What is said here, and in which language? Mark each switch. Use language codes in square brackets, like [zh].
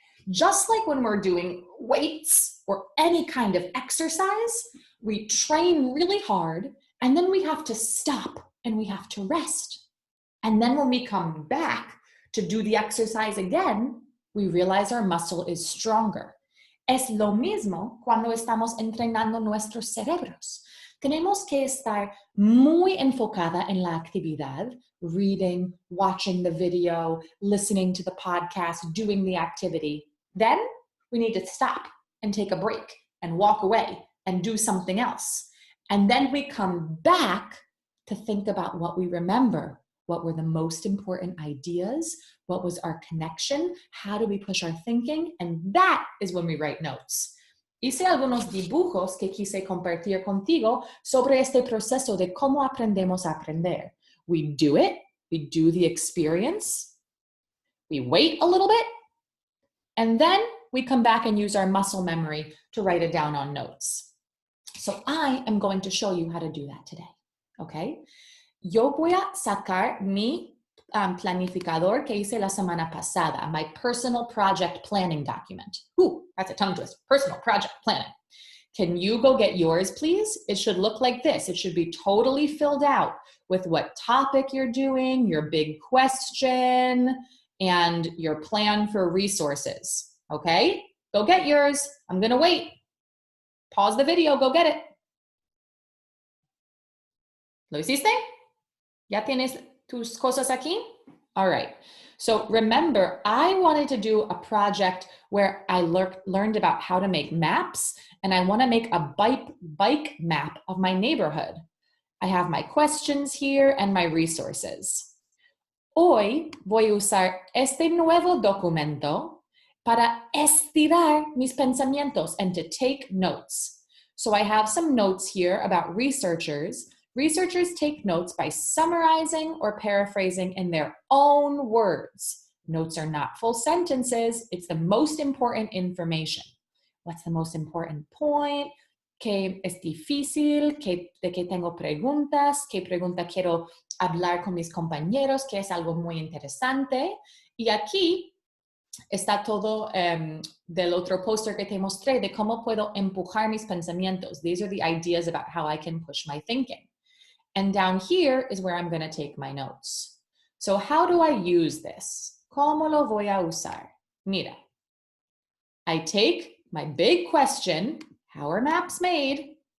[en] Just like when we're doing weights or any kind of exercise, we train really hard and then we have to stop and we have to rest. And then when we come back to do the exercise again, we realize our muscle is stronger. [es] Es lo mismo cuando estamos entrenando nuestros cerebros. Tenemos que estar muy enfocada en la actividad, [en] reading, watching the video, listening to the podcast, doing the activity. Then we need to stop and take a break and walk away and do something else. And then we come back to think about what we remember. What were the most important ideas? What was our connection? How do we push our thinking? And that is when we write notes. [es] Hice algunos dibujos que quise compartir contigo sobre este proceso de cómo aprendemos a aprender. [en] We do it, we do the experience, we wait a little bit, and then we come back and use our muscle memory to write it down on notes. So I am going to show you how to do that today, okay? [es] Yo voy a sacar mi planificador que hice la semana pasada, [en] my personal project planning document. Ooh, that's a tongue twist. Personal project planning. Can you go get yours, please? It should look like this. It should be totally filled out with what topic you're doing, your big question, and your plan for resources. Okay? Go get yours. I'm going to wait. Pause the video. Go get it. [es] ¿Lo hiciste? ¿Ya tienes tus cosas aquí? [en] All right. So remember, I wanted to do a project where I learned about how to make maps, and I want to make a bike map of my neighborhood. I have my questions here and my resources. [es] Hoy voy a usar este nuevo documento para estirar mis pensamientos [en] and to take notes. So I have some notes here about researchers. Researchers take notes by summarizing or paraphrasing in their own words. Notes are not full sentences. It's the most important information. What's the most important point? [es] ¿Qué es difícil? ¿De qué tengo preguntas? ¿Qué pregunta quiero hablar con mis compañeros? ¿Qué es algo muy interesante? Y aquí está todo del otro póster que te mostré de cómo puedo empujar mis pensamientos. [en] These are the ideas about how I can push my thinking. And down here is where I'm going to take my notes. So how do I use this? [es] ¿Cómo lo voy a usar? [en] Mira, I take my big question, how are maps made?